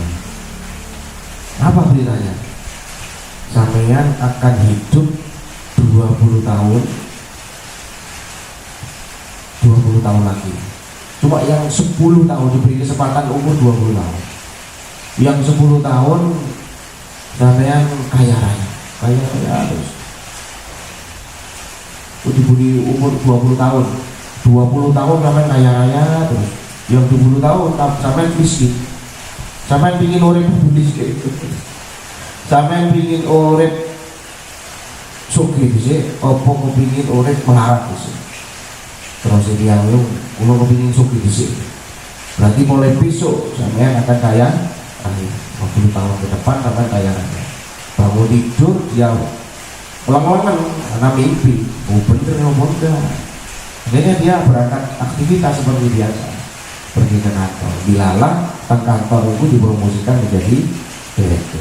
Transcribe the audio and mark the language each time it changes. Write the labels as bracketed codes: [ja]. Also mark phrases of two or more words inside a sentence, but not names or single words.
[id] Apa beritanya? Sampeyan akan hidup 20 tahun lagi. Cuma yang 10 tahun diberi kesempatan umur 20 tahun. Yang 10 tahun sampeyan kaya raya terus. Diberi umur 20 tahun. 20 tahun sampeyan kaya raya terus. Yang 20 tahun sampeyan miskin. [jv] Sampeyan pengin urip miskin. Sampeyan pengin urip sugih dhisik, apa kepengin urip melarat dhisik. [id] Terus dia kalau [jv] kepengin sugih dhisik. [id] Berarti mulai besok sampeyan akan kaya. 50 tahun ke depan sampai kaya raya. Bangun tidur dia ulang-ulangan karena mimpi. Oh bener enggak. Akhirnya dia berangkat aktivitas seperti biasa, pergi ke kantor. Dilalah kan kantor itu dipromosikan menjadi direktur.